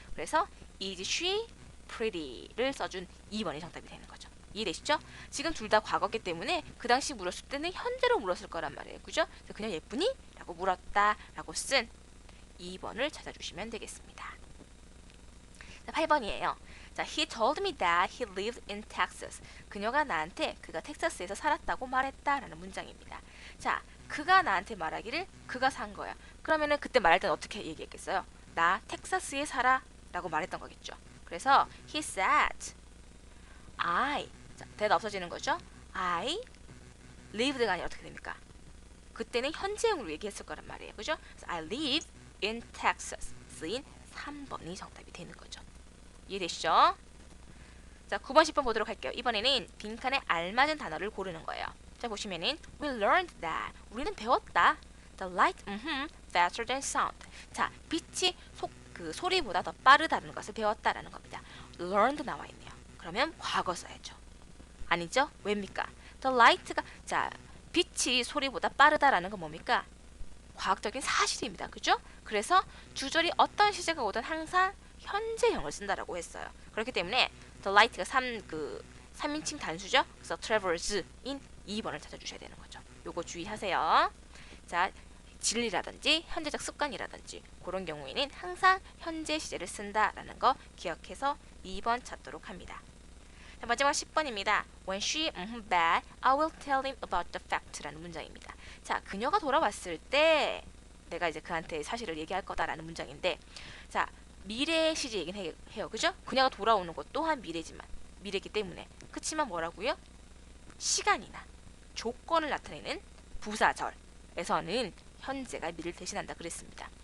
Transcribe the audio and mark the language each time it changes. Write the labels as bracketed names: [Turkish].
[Korean] 그래서 [English] is she pretty [Korean] 를 써준 2번이 정답이 되는 거죠. 이해되시죠? 지금 둘 다 과거기 때문에 그 당시 물었을 때는 현재로 물었을 거란 말이에요. 그죠? 그래서 그녀 예쁘니? 라고 물었다 라고 쓴 2번을 찾아주시면 되겠습니다. 자, 8번이에요. [English] 자, he told me that he lived in Texas. [Korean] 그녀가 나한테 그가 텍사스에서 살았다고 말했다라는 문장입니다. 자, 그가 나한테 말하기를 그가 산 거야. 그러면은 그때 말할 때는 어떻게 얘기했겠어요? 나 텍사스에 살아 라고 말했던 거겠죠. 그래서 [English] he said I [Korean] 자, 대답 없어지는 거죠. I lived가 아니라 어떻게 됩니까? 그때는 현재형으로 얘기했을 거란 말이에요. 그죠? 그래서 [English] I live in Texas [Korean] 쓰인 3번이 정답이 되는 거죠. 이해되시죠? 자, 9번, 10번 보도록 할게요. 이번에는 빈칸에 알맞은 단어를 고르는 거예요. 자, 보시면은 [English] we learned that [Korean] 우리는 배웠다. [English] The light faster than sound. [Korean] 자, 빛이 소리보다 더 빠르다는 것을 배웠다라는 겁니다. learned 나와 있네요. 그러면 과거 써야죠. 아니죠? 왜입니까? The light가 자, 빛이 소리보다 빠르다라는 건 뭡니까? 과학적인 사실입니다. 그죠? 그래서 주절이 어떤 시제가 오든 항상 현재형을 쓴다라고 했어요. 그렇기 때문에 the light가 3인칭 단수죠. 그래서 travers인 2번을 찾아주셔야 되는 거죠. 요거 주의하세요. 자, 진리라든지 현재적 습관이라든지 그런 경우에는 항상 현재 시제를 쓴다라는 거 기억해서 2번 찾도록 합니다. 자, 마지막 10번입니다. [English] When she back, I will tell him about the fact [Korean] 라는 문장입니다. 자, 그녀가 돌아왔을 때 내가 이제 그한테 사실을 얘기할 거다라는 문장인데, 자, 미래 시제 얘기는 해요. 그죠? 그녀가 돌아오는 것 또한 미래이기 때문에. 그치만 뭐라고요? 시간이나 조건을 나타내는 부사절에서는 현재가 미래를 대신한다 그랬습니다.